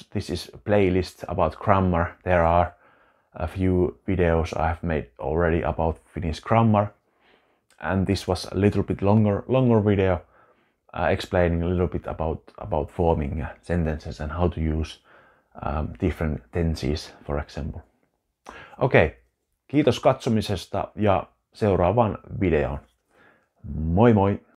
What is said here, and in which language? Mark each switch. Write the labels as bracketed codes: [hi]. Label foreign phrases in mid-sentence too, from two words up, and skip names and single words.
[en] This is a playlist about grammar. There are a few videos I have made already about Finnish grammar, and this was a little bit longer video explaining a little bit about forming sentences and how to use different tenses, for example. [fi] Okay, kiitos katsomisesta ja seuraavaan videoon. Moi moi!